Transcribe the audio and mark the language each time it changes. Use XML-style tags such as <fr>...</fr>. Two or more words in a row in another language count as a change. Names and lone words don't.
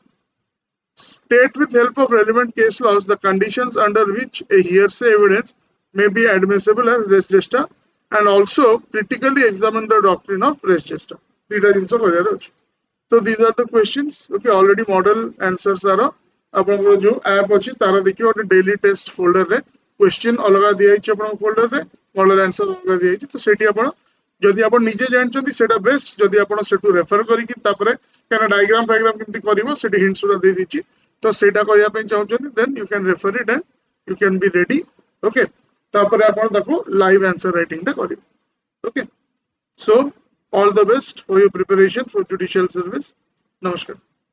<en>State with help of relevant case laws the conditions under which a hearsay evidence may be admissible as</en> <la>res gesta,</la> <en>and also critically examine the doctrine of</en> <la>res gesta.</la> <en>So these are the questions. Okay, already model answers are</en> <or>ଆପଣଙ୍କର ଯୋ ଆପ ଅଛି ତାରେ ଦେଖିଓ ଓଠେ</or> <en>daily test folder</en> <or>ରେ କ୍ୱେଶ୍ଚନ ଅଲଗା ଦିଆ ଅଛି ଆପଣ ଫୋଲ୍ଡର ରେ</or> <en>model answer</en> <or>ଅଲଗା ଦିଆ ଅଛି ତୋ ସେଠି ଆପଣ ଯଦି ଆପଣ ନିଜେ ଜାଣିଛନ୍ତି ସେଟା ବେଷ୍ଟ ଯଦି ଆପଣ ସେଠୁ ରେଫର କରି କି ତାପରେ କେଉଁଠି ଡାଇଗ୍ରାମ କେମିତି କରିବ ସେଠି ହିଣ୍ଟସ ଉଡ଼ା ଦେଇ ଦେଇଛି ତୋ ସେଟା କରିବା ପାଇଁ ଚାହୁଁଛନ୍ତି</or> <en>then you can refer it and you can be ready.</en> <or>ଓକେ, ତାପରେ ଆପଣ ତାକୁ</or> <en>live answer writing</en> <or>ଟା କରିବ.</or> <en>okay, so all the best for your preparation for judicial service. Namaskar.</en>